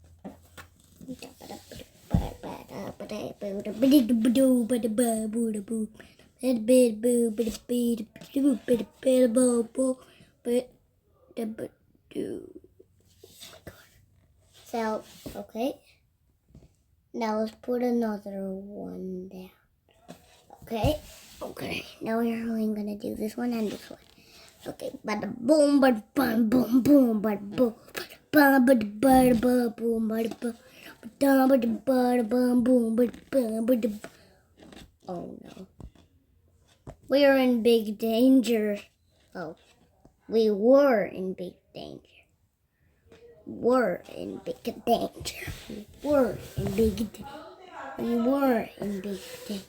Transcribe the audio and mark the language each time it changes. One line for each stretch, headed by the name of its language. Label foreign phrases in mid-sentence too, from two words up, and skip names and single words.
English: So, okay. Now let's put another one down. Okay. Now we're only gonna do this one and this one. Okay. Bada boom, bada bum, boom, boom, bada boom, bada bada bada boom, bada boom, bada bada bum, boom, bada bada. Oh no. We are in big danger. Oh, we were in big danger. Were in big danger. We were in big danger. We were in big danger.